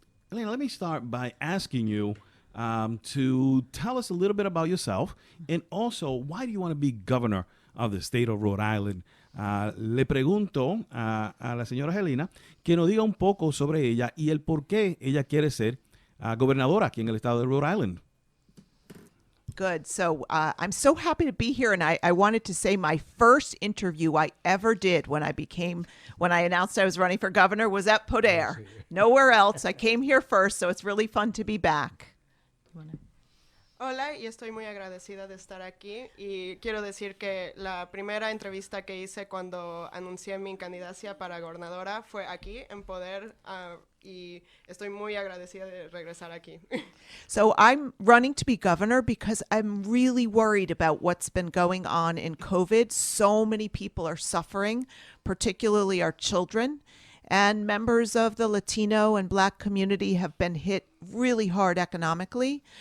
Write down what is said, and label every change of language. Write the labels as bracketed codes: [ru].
[en] Helena, let me start by asking you to tell us a little bit about yourself and also why do you want to be governor of the state of Rhode Island. [es] Le pregunto a la señora Helena que nos diga un poco sobre ella y el por qué ella quiere ser gobernadora aquí en el estado de Rhode Island. [en] Good. So I'm so happy to be here. And I wanted to say my first interview I ever did when I announced I was running for governor was at Poder. Nowhere else. I came here first, so it's really fun to be back. [es] Hola, y estoy muy agradecida de estar aquí y quiero decir que la primera entrevista que hice cuando anuncié mi candidatura para gobernadora fue aquí en Poder y estoy muy agradecida de regresar aquí. [en] So I'm running to be governor because I'm really worried about what's been going on in COVID. So many people are suffering, particularly our children. And members of the Latino and Black community have been hit really hard economically.